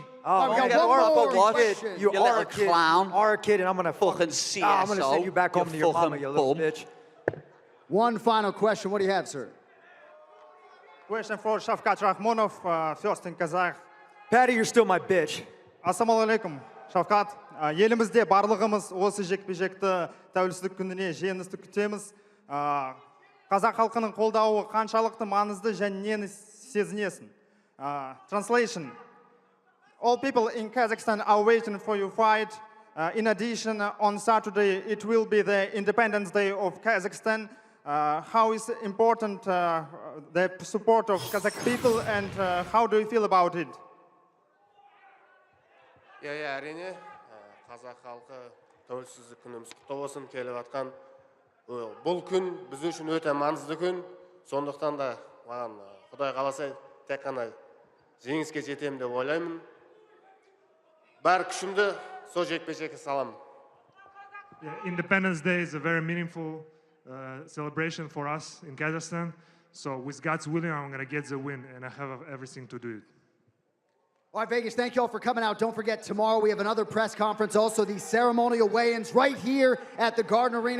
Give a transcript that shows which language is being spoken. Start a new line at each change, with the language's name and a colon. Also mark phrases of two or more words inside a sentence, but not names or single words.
English: Oh, Don't man, get you are a a watch. kid. You You are little a kid. clown. You are a kid, and I'm gonna Fucking CSO. I'm gonna send you back home to your mama, fucking you little bum. bitch. One final question. What do you have, sir? Question for Shavkat Rahmonov, first in Kazakh. Patty, you're still my bitch.
Kazakh: Ассалаумағалейкум, Шавкат. Елімізде барлығымыз осы жекпе-жекті тәуелсіздік күніне жеңісті күтеміз. Қазақ халқының қолдауы қаншалықты маңызды және нені сезінесің?
English: Translation. All people in Kazakhstan are waiting for your fight. In addition, on Saturday, it will be the Independence Day of Kazakhstan. How is important the support of Kazakh people and how do you feel about it?
Kazakh: Иә, әрине, қазақ халқы тәуелсіздік күніміз құтты болсын келіп жатқан. Бұл күн біз үшін өте маңызды күн. Сондықтан да маған Құдай қаласа тек қана жеңіске жетемін деп ойлаймын. Бар күшімді сол жекпе-жекке саламын.
English: Independence Day is a very meaningful celebration for us in Kazakhstan. So with God's willing, I'm going to get the win, and I have everything to do it. All right, Vegas, thank you all for coming out. Don't forget, tomorrow we have another press conference, also the ceremonial weigh-ins right here at the Garden Arena.